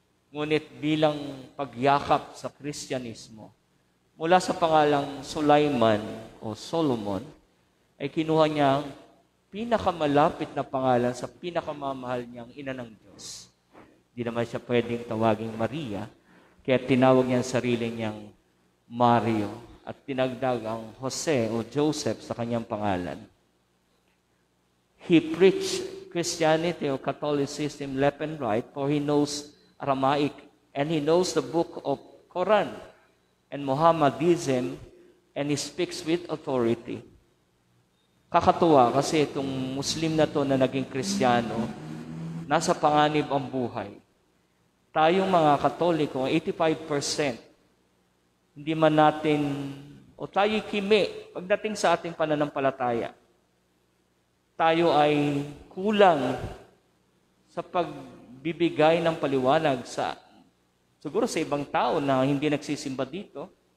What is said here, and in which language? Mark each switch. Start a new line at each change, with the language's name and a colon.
Filipino: Ngunit bilang pagyakap sa Kristyanismo, mula sa pangalang Sulaiman o Solomon, ay kinuha niya ang pinakamalapit na pangalan sa pinakamamahal niyang ina ng Diyos. Hindi naman siya pwedeng tawaging Maria, kaya tinawag niya ang sarili niyang Mario at tinagdag ang Jose o Joseph sa kanyang pangalan.
English: He preached Christianity or Catholicism left and right, for he knows Aramaic and he knows the book of Quran and Mohammedanism, and he speaks with authority.
Filipino: Kakatuwa kasi itong Muslim na to na naging Kristiyano, nasa panganib ang buhay. Tayong mga Katoliko, 85%, hindi man natin, o tayo'y kimi, pagdating sa ating pananampalataya, tayo ay kulang sa pagbibigay ng paliwanag siguro sa ibang tao na hindi nagsisimba dito.